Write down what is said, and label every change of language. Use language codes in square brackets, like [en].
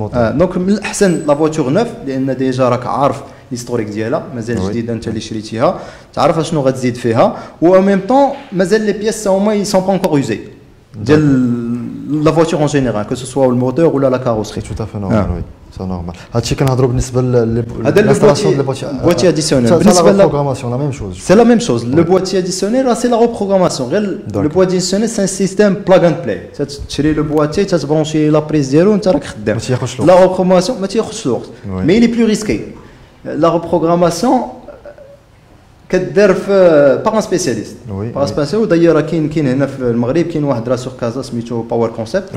[ar] دونك من الاحسن لا فواتور نوف لان ديجا راك عارف ليستوريك ديالها مازال جديده انت اللي شريتيها تعرف شنو غتزيد فيها و ميم طون مازال لي بياس هما يي سون با انكور يوزي ديال [fr] la voiture en général, que ce soit le moteur ou la carrosserie. Tout à fait normal, oui. C'est normal. [ar] هادشي كنهضروا بالنسبه للانستالاسيون ديال البواتي اديسيونيل. بالنسبه للبروغراماسيون لا ميم شوز. [fr] C'est la même chose. Le boîtier additionnel, c'est la reprogrammation. Le boîtier additionnel, c'est un système plug and play. [ar] تشري le boîtier, تبرونشي لا بريز ديالو وانت راك خدام. La reprogrammation, ما تياخذش الوقت. [fr] Mais il est plus risqué. [ar] La reprogrammation كدار في باغ ان سبيسياليست باغ سبيسياليست ودايره كاين هنا في المغرب كاين واحد راه سور كازا سميتو باور كونسيبت